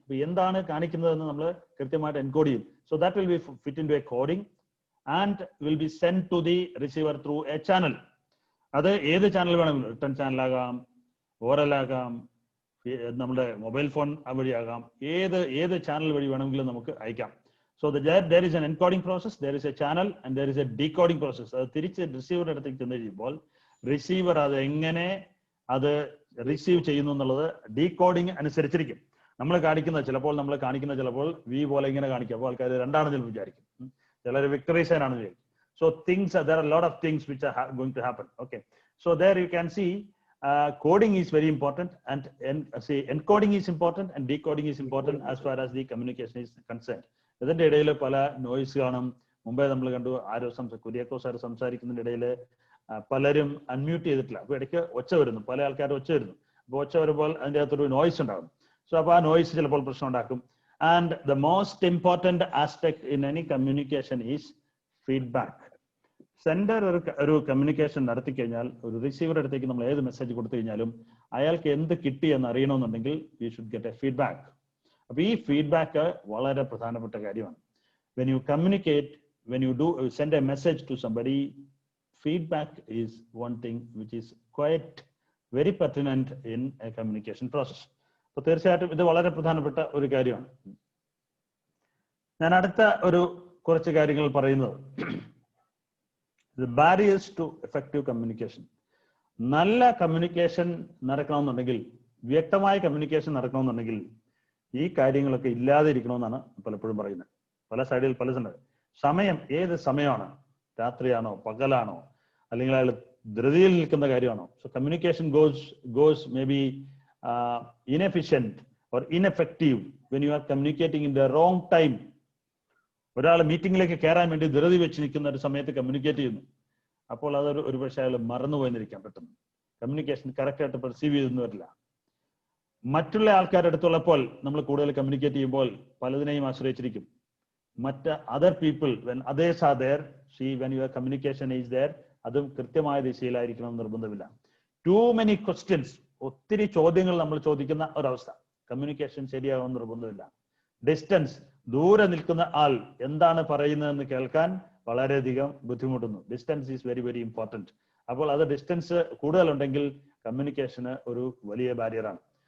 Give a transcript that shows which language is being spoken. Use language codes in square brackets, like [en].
[ml] അപ്പൊ എന്താണ് കാണിക്കുന്നതെന്ന് നമ്മൾ കൃത്യമായിട്ട് എൻകോഡ് ചെയ്യും. [en] So that will be fit in to a coding and will be send to the receiver through a channel. [ml] അത് ഏത് ചാനൽ വേണമെങ്കിലും, റിട്ടേൺ ചാനലാകാം, ഓറൽ ആകാം, നമ്മുടെ മൊബൈൽ ഫോൺ വഴിയാകാം, ഏത് ചാനൽ വഴി വേണമെങ്കിലും നമുക്ക് അയക്കാം. [en] So there is an encoding process, there is a channel and there is a decoding process. [ml] അത് തിരിച്ച് റിസീവറുടെ അടുത്തേക്ക് ചെന്ന് കഴിയുമ്പോൾ റിസീവർ അത് എങ്ങനെ അത് റിസീവ് ചെയ്യുന്നു എന്നുള്ളത് ഡീകോഡിംഗ് അനുസരിച്ചിരിക്കും. നമ്മൾ ചിലപ്പോൾ വി പോലെ ഇങ്ങനെ കാണിക്കും. അപ്പോൾ ആൾക്കാർ 2 ആണെന്ന് വിചാരിക്കും, ചിലർ വിക്ടറി സൈൻ ആണെന്ന് വിചാരിക്കും. [en] So there are a lot of things which are going to happen. Okay, so there you can see coding is very important, and encoding is important and decoding is important as far as the communication is concerned. [ml] ഇതിന്റെ ഇടയിൽ പല noise കാണും. മുമ്പേ നമ്മൾ കണ്ടു, Kuriako sir സംസാരിക്കുന്നതിന്റെ ഇടയിൽ പലരും unmute ചെയ്തിട്ടില്ല. അപ്പൊ ഇടയ്ക്ക് ഒച്ച വരുന്നു, പല ആൾക്കാരും ഒച്ച വരുന്നു. അപ്പൊ ഒച്ച വരുമ്പോൾ അതിന്റെ അകത്തൊരു നോയ്സ് ഉണ്ടാകും. സോ അപ്പൊ ആ നോയ്സ് ചിലപ്പോൾ പ്രശ്നം ഉണ്ടാക്കും. [en] And the most important aspect in any communication is feedback. [ml] Sender ഒരു കമ്മ്യൂണിക്കേഷൻ നടത്തി കഴിഞ്ഞാൽ, ഒരു റിസീവറുടെ അടുത്തേക്ക് നമ്മൾ ഏത് മെസ്സേജ് കൊടുത്തു കഴിഞ്ഞാലും അയാൾക്ക് എന്ത് കിട്ടി എന്ന് അറിയണമെന്നുണ്ടെങ്കിൽ [en] You should get a feedback. [ml] അപ്പൊ ഈ ഫീഡ്ബാക്ക് വളരെ പ്രധാനപ്പെട്ട കാര്യമാണ്. [en] When you communicate, when you send a message to somebody, feedback is one thing which is quite very pertinent in a communication process. [ml] അപ്പൊ തീർച്ചയായിട്ടും ഇത് വളരെ പ്രധാനപ്പെട്ട ഒരു കാര്യമാണ്. ഞാൻ അടുത്ത കുറച്ച് കാര്യങ്ങൾ പറയുന്നത് [en] Barriers to effective communication. [ml] നല്ല കമ്മ്യൂണിക്കേഷൻ നടക്കണമെന്നുണ്ടെങ്കിൽ, വ്യക്തമായ കമ്മ്യൂണിക്കേഷൻ നടക്കണമെന്നുണ്ടെങ്കിൽ ഈ കാര്യങ്ങളൊക്കെ ഇല്ലാതെ ഇരിക്കണമെന്നാണ് പലപ്പോഴും പറയുന്നത്. പല സൈഡിൽ പല സമയം, ഏത് സമയമാണ്, രാത്രിയാണോ പകലാണോ, അല്ലെങ്കിൽ അയാൾ ധൃതിയിൽ നിൽക്കുന്ന കാര്യമാണോ. [en] So communication goes may be inefficient or ineffective when you are communicating in the wrong time. [ml] ഒരാൾ മീറ്റിംഗിലേക്ക് കയറാൻ വേണ്ടി ധൃതി വെച്ച് നിൽക്കുന്ന ഒരു സമയത്ത് കമ്മ്യൂണിക്കേറ്റ് ചെയ്യുന്നു. അപ്പോൾ അതൊരു ഒരുപക്ഷെ അയാൾ മറന്നുപോയിരിക്കാം. പെട്ടെന്ന് കമ്മ്യൂണിക്കേഷൻ കറക്റ്റ് ആയിട്ട് പെർസീവ് ചെയ്തെന്ന് വരില്ല. മറ്റുള്ള ആൾക്കാരുടെ അടുത്തുള്ളപ്പോൾ നമ്മൾ കൂടുതൽ കമ്മ്യൂണിക്കേറ്റ് ചെയ്യുമ്പോൾ പലതിനെയും ആശ്രയിച്ചിരിക്കും. [en] other people, when others are there, see, when your communication is there, [ml] അതും കൃത്യമായ ദിശയിലായിരിക്കണം നിർബന്ധമില്ല. [en] Too many questions, [ml] ഒത്തിരി ചോദ്യങ്ങൾ നമ്മൾ ചോദിക്കുന്ന ഒരവസ്ഥ, കമ്മ്യൂണിക്കേഷൻ ശരിയാകുമെന്ന് നിർബന്ധമില്ല. ഡിസ്റ്റൻസ്, ദൂരെ നിൽക്കുന്ന ആൾ എന്താണ് പറയുന്നതെന്ന് കേൾക്കാൻ വളരെയധികം ബുദ്ധിമുട്ടുന്നു. [en] Distance is very very important. [ml] അപ്പോൾ അത് ഡിസ്റ്റൻസ് കൂടുതലുണ്ടെങ്കിൽ കമ്മ്യൂണിക്കേഷന് ഒരു വലിയ ബാരിയറാണ്.